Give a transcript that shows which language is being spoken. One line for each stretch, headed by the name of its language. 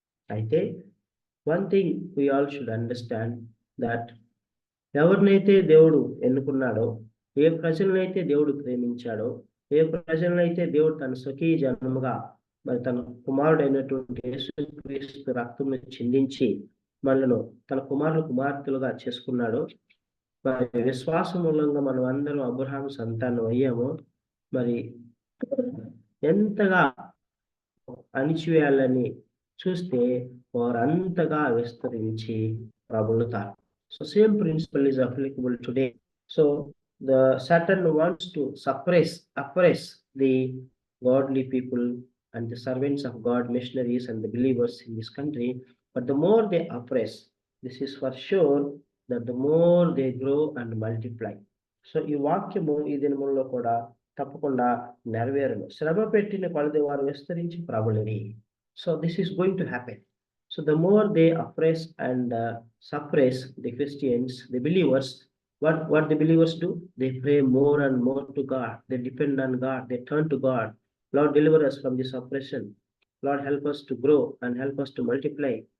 Telugu: అయితే
English: one thing we all should understand that
Telugu: ఎవరినైతే దేవుడు ఎన్నుకున్నాడో, ఏ ప్రజలనైతే దేవుడు ప్రేమించాడో, ఏ ప్రజలనైతే దేవుడు తన స్వకీయ జన్మగా మరి తన కుమారుడైనటువంటి యేసుక్రీస్తు రక్తంను చిందించి మనలను తన కుమార్తెలుగా చేసుకున్నాడో, మరి విశ్వాసం మూలంగా మనం అందరం అబ్రహాము సంతానం అయ్యామో, మరి ఎంతగా అణిచివేయాలని చూస్తే వారంతగా విస్తరించి ప్రబలుతారు.
English: So same principle is applicable today. So the Satan wants to oppress the godly people and the servants of God, missionaries and the believers in this country. But the more they oppress, this is for sure that the more they grow and multiply.
Telugu: So ఈ వాక్యము ఈ దినములలో కూడా తప్పకుండా నెరవేరును. శ్రమ పెట్టిన కొలది వారు విస్తరించి ప్రబలిరి.
English: So this is going to happen. So the more they oppress and suppress the Christians, the believers, what the believers do? They pray more and more to God. They depend on God. They turn to God. Lord, deliver us from this oppression. Lord, help us to grow and help us to multiply.